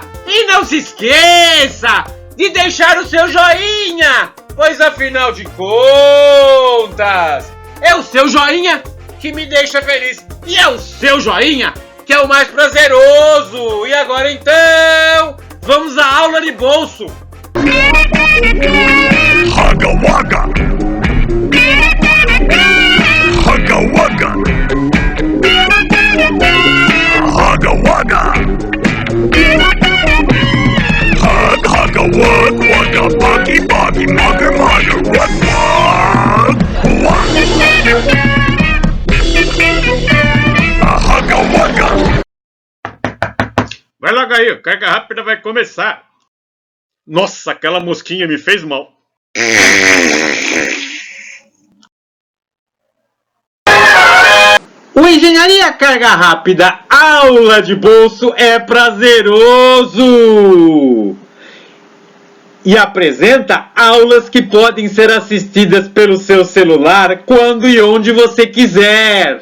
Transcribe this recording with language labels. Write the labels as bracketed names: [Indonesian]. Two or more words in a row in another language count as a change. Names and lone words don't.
[Portuguese] E não se esqueça de deixar o seu joinha, pois afinal de contas, é o seu joinha que me deixa feliz e é o seu joinha que é o mais prazeroso. E agora então, vamos à aula de bolso. Hugga Wugga! Hugga Wugga! Hugga Wugga! Hug Hugga Wug Wugga Buggy Buggy Mugger Mugger Wug Wug Hugga Wugga! Vai logo aí, a Carga Rápida vai começar. Nossa, aquela mosquinha me fez mal. O Engenharia Carga Rápida aula de bolso é prazeroso e apresenta aulas que podem ser assistidas pelo seu celular quando e onde você quiser.